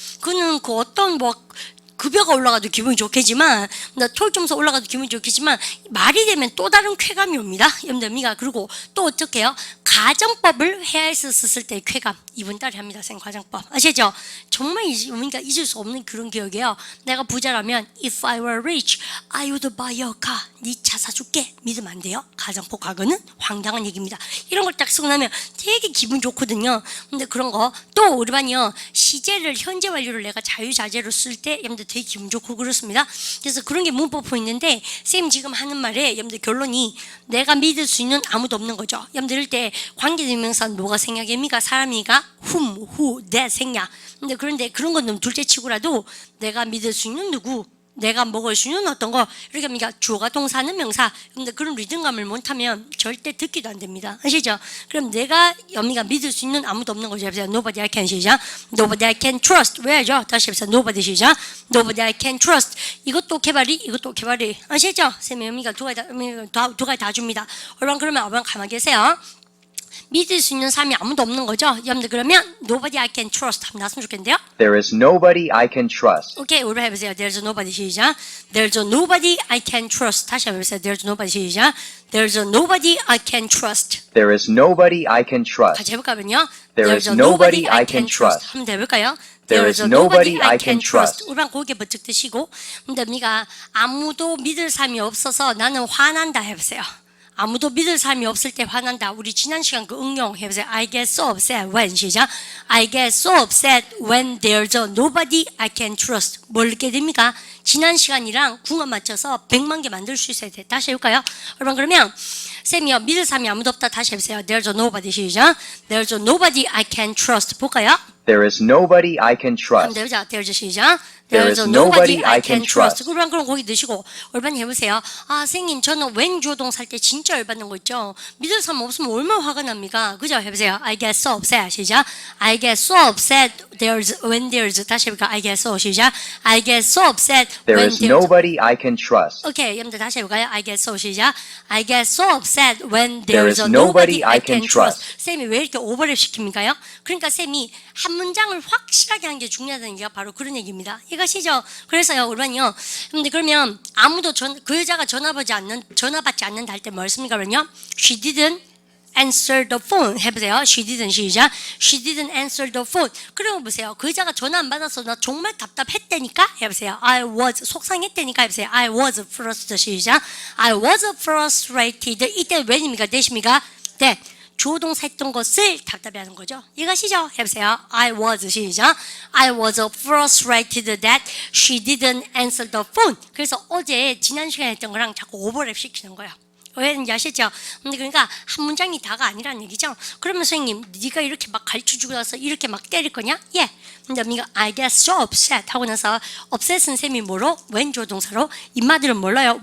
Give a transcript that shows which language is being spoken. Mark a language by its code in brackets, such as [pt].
[ko] 그는 그 어떤 급여가 올라가도 기분이 좋겠지만, 토익점수 올라가도 기분이 좋겠지만, 말이 되면 또 다른 쾌감이 옵니다. 여러분들, 그리고 또 어떻게 해요? 가정법을 회화에서 썼을 때 쾌감. 이번 달에 합니다. 가정법. 아시죠? 정말 잊을 수 없는 그런 기억이에요. 내가 부자라면, [en] if I were rich, I would buy a car. [ko] 네 차 사줄게. 믿으면 안 돼요. 가정법 과거는 황당한 얘기입니다. 이런 걸 딱 쓰고 나면 되게 기분 좋거든요. 근데 그런 거, 또 우리 반이요, 시제를, 현재 완료를 내가 자유자재로 쓸 때, 여러분들 되게 기분 좋고 그렇습니다. 그래서 그런 게 문법 포인트인데 쌤 지금 하는 말에 여러분들 결론이 내가 믿을 수 있는 아무도 없는 거죠. 여러분들 이럴 때 관계대명사 뭐가 생략입니까? 사람이가 whom, who, that 생략. 그런데 그런 건 좀 둘째 치고라도 내가 믿을 수 있는 누구, 내가 먹을 수 있는 어떤 거 이렇게 합니까? 주어가 동사는 명사. 근데 그런 리듬감을 못하면 절대 듣기도 안 됩니다. 아시죠? 그럼 내가 여미가 믿을 수 있는 아무도 없는 거죠. [en] Nobody I can [ko] 시작. [en] Nobody I can trust. [ko] 왜죠? 다시 해보세요. [en] Nobody 시작. Nobody I can trust. [ko] 이것도 개발이, 이것도 개발이. 아시죠? 쌤이 여미가 두 가지 다 줍니다. 그러면 가만히 계세요. 믿을 수 있는 사람이 아무도 없는 거죠. 여러분들 그러면 [en] nobody I can trust [ko] 하면 나왔으면 좋겠는데요. [en] There is nobody I can trust. [ko] 오케이, 오늘 해보세요. [en] There's nobody [ko] 시작. [en] There's nobody I can trust. [ko] 다시 해보세요. [en] There's nobody [ko] 시작. [en] There's nobody I can trust. There is nobody I can trust. [ko] 같이 해볼까요? [en] There is nobody I can trust. [ko] 한번 더 해볼까요? [en] There is nobody I can trust. [ko] 우리랑 고개 버쩍 드시고, 근데 우리가 아무도 믿을 사람이 없어서 나는 화난다 해보세요. 아무도 믿을 사람이 없을 때 화난다. 우리 지난 시간 그 응용 해보세요. [en] I get so upset when [ko] 시작. [en] I get so upset when there's nobody I can trust. [ko] 뭘 느끼게 됩니까? 지난 시간이랑 궁합 맞춰서 100만 개 만들 수 있어야 돼. 다시 해볼까요? 여러분 그러면 쌤이요 믿을 사람이 아무도 없다. 다시 해보세요. [en] There's nobody. [ko] 시작. [en] There's nobody I can trust. [ko] 볼까요? [en] There is nobody I can [ko] 한번 [en] trust. [ko] 해보자. [en] There's [ko] 시작. [en] There is nobody I can trust. [ko] 그럼 거기 드시고 얼반 해보세요. 아 선생님 저는 when 조동사 할 때 진짜 열받는 거 있죠. 믿을 사람 없으면 얼마나 화가 납니까? 그죠? 해보세요. [en] I get so upset. 시작. I get so upset when there's [ko] 다시 해볼까? [en] I get so [ko] 시작. [en] I get so upset There when is there's nobody I can trust. 오케이, 여러분들 다시 해볼까요? I get so [ko] 시작. [en] I get so upset when There there's a nobody nobody I I can can trust. trust. [ko] 쌤이 왜 이렇게 오버랩 시킵니까요? 그러니까 쌤이 한 문장을 확실하게 하는 게 중요하다는 게 바로 그런 얘기입니다. 이것이죠. 그래서요, 우리는요. 근데 그러면 아무도 그 여자가 전화 받지 않는다 할 때 뭐 했습니까? 그러면요. [en] She didn't answer the phone. [ko] 해보세요. [en] She didn't [ko] 시작. [en] She didn't answer the phone. [ko] 그러고 보세요. 그 여자가 전화 안 받아서 나 정말 답답했다니까. 해보세요. [en] I was [ko] 속상했다니까. 해보세요. [en] I was frustrated. [ko] 시작. I was frustrated. 이때 when입니까? 대십니까? 네. 조동사 했던 것을 답답해하는 거죠. 이것이죠. 해보세요. [en] I was [ko] 시작. [en] I was frustrated that she didn't answer the phone. [ko] 그래서 어제 지난 시간에 했던 거랑 자꾸 오버랩 시키는 거예요. 왜인지 아시죠? 근데 그러니까 한 문장이 다가 아니라는 얘기죠. 그러면 선생님, 네가 이렇게 막 가르쳐주고 나서 이렇게 막 때릴 거냐? 예. 근데 네가 [en] I get so upset [ko] 하고 나서 upset은 쌤이 뭐로? when 조동사로. 인마들은 몰라요.